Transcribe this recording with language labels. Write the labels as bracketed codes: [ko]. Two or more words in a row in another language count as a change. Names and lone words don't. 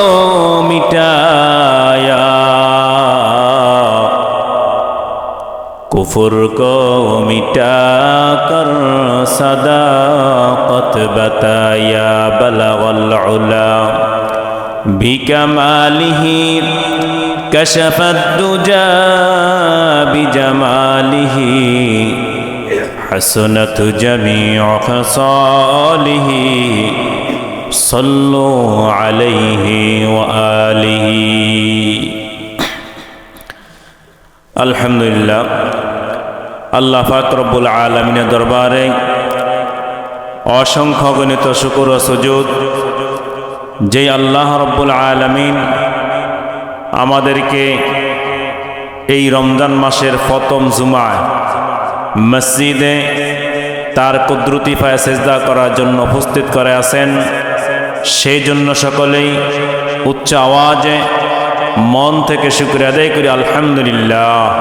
[ur] مٹایا کفر کو مٹا کر صداقت بتایا [ar] بلغ العلا بکمالہ کشف الدجى بجمالہ حسنت جمیع خصالہ صلوا علیہ وآلہ الحمدللہ [bn] আল্লাহ পাক রব্বুল আলামিনের দরবারে অসংখ্য গণিত শুকর ও সুজুদ যে আল্লাহ রব্বুল আলামিন আমাদেরকে এই রমজান মাসের প্রথম জুমায় মসজিদে তার কুদরতি পায়ে সিজদা করার জন্য উপস্থিত করে আছেন সেই জন্য সকলেই উচ্চ আওয়াজে মন থেকে শুকরিয়া আদায় করি আলহামদুলিল্লাহ।